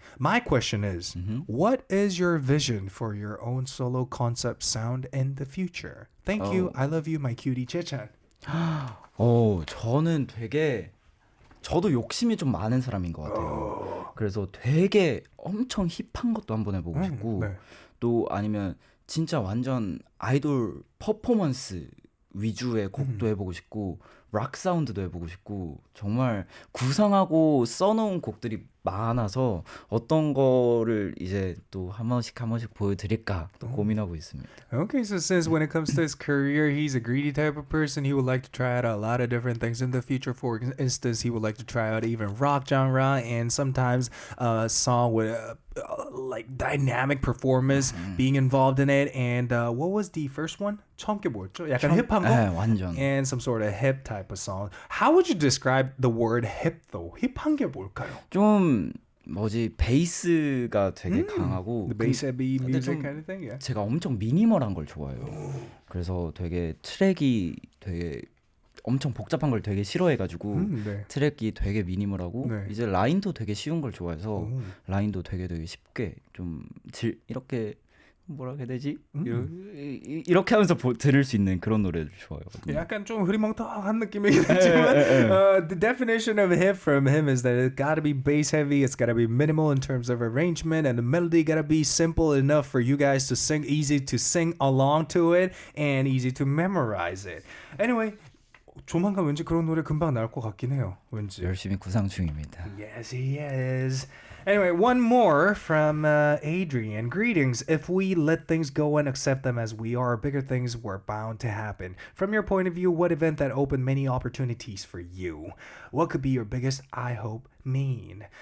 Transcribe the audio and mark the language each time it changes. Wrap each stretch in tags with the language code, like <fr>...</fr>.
<en>My question is, what is your vision for your own solo concept sound in the future? Thank you. I love you, my cutie JAECHAN.</en> <ko>저는 저도 욕심이 좀 많은 사람인 것 같아요. 그래서 되게 엄청 힙한 것도 한번 해보고 싶고 네. 또 아니면 진짜 완전 아이돌 퍼포먼스 위주의 곡도 해보고 싶고 락 사운드도 해보고 싶고 정말 구상하고 써놓은 곡들이 많아서 어떤 거를 이제 또 한 번씩 보여드릴까 또 고민하고 있습니다.</ko> <en>Okay, so since when it comes to his career, he's a greedy type of person, he would like to try out a lot of different things in the future. For instance, he would like to try out even rock genre and sometimes a song with like dynamic performance being involved in it. And what was the first one?</en> <ko>처음 게 뭐였죠? 약간 힙한 거? 네, 완전.</ko> <en>And some sort of hip type of song. How would you describe the word hip though?</en> <ko>힙한 게 뭘까요? 좀 베이스가 되게 강하고</ko> <en>The bass heavy</en> <ko>근데</ko> <en>music</en> <ko>좀</ko> <en>kind of thing, yeah.</en> <ko>제가 엄청 미니멀한 걸 좋아해요. 그래서 되게 트랙이 되게 엄청 복잡한 걸 되게 싫어해가지고 네. 트랙이 되게 미니멀하고 네. 이제 라인도 되게 쉬운 걸 좋아해서 라인도 되게 쉽게 좀 이렇게 뭐라 해야 되지? 이렇게 하면서 들을 수 있는 그런 노래를 좋아해요. 약간 좀 흐리멍텅한 느낌이긴 하지만</ko> <en>the definition of hit from him is that it gotta be bass heavy, it's gotta be minimal in terms of arrangement, and the melody gotta be simple enough for you guys to sing, easy to sing along to it, and easy to memorize it.</en> <ko>Anyway, 조만간 왠지 그런 노래 금방 나올 것 같긴 해요. 왠지. 열심히 구상 중입니다.</ko> <en>Yes, he is. Anyway, one more from Adrian. Greetings. If we let things go and accept them as we are, bigger things were bound to happen. From your point of view, what event that opened many opportunities for you? What could be your biggest I hope mean?</en>